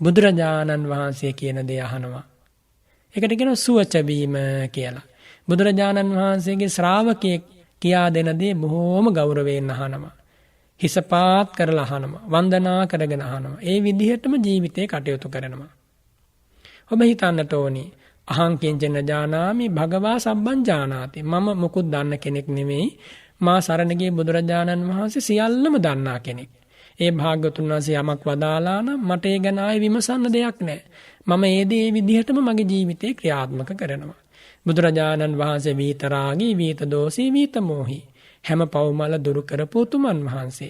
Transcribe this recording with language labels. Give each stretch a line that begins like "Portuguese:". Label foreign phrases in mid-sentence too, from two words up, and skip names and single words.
Sinhala: බුදුරජාණන් වහන්සේ කියන දේ අහනවා. ඒකට කියනවා සුවච වීම කියලා. බුදුරජාණන් වහන්සේගේ ශ්‍රාවකයෙක් කියා දෙන දේ බොහෝම ගෞරවයෙන් අහනවා. හිසපාත් කරලා අහනවා. වන්දනා කරගෙන අහනවා. ඒ විදිහටම ජීවිතේ කටයුතු කරනවා. ඔබ හිතන්නට ඕනි
Pali: අහං කිංචන ජානාමි භගවා සබ්බං ජානාති.
Sinhala: මම මොකුත් දන්න කෙනෙක් නෙමෙයි. මා සරණ ගිය බුදුරජාණන් වහන්සේ සියල්ලම දන්නා කෙනෙක්. ඒ භාග්‍යවතුන් වහන්සේ යමක් වදාලා නම් මට ඒ ගැන ආයෙ විමසන්න දෙයක් නැහැ. මම ඒ දේ විදිහටම මගේ ජීවිතේ ක්‍රියාත්මක කරනවා. බුදුරජාණන් වහන්සේ විතරාගී, විත දෝෂී, විත මෝහි හැම පව්මල දුරු කරපු උතුමන් වහන්සේ.